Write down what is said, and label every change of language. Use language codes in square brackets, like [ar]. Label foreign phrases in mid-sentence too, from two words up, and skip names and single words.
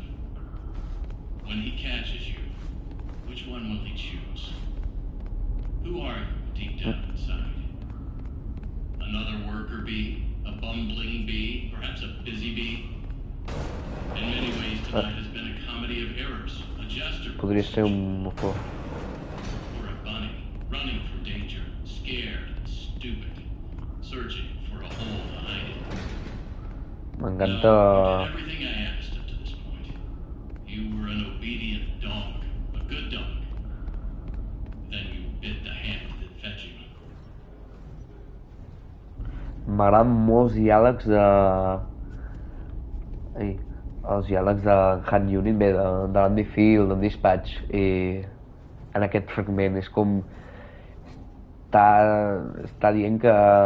[en] When he catches you, which one will he choose? Who are you deep down inside? Another worker bee? A bumbling bee? Perhaps a busy bee? In many ways, tonight has been a comedy of errors. A jester. [ca] Podria ser un mofó. [en] Or a bunny, running from danger, scared and stupid, searching for a hole to hide in. [ca] M'encanta... [en] You did everything I asked up to this point. You were an obedient dog, a good dog. Then you bit the hand that fed you. [ca] M'agraden molts diàlegs de... Ai, els diàlegs de Han Unit, bé, de l'Andy Field, d'en Dispatch, i en aquest fragment és com... Està dient que...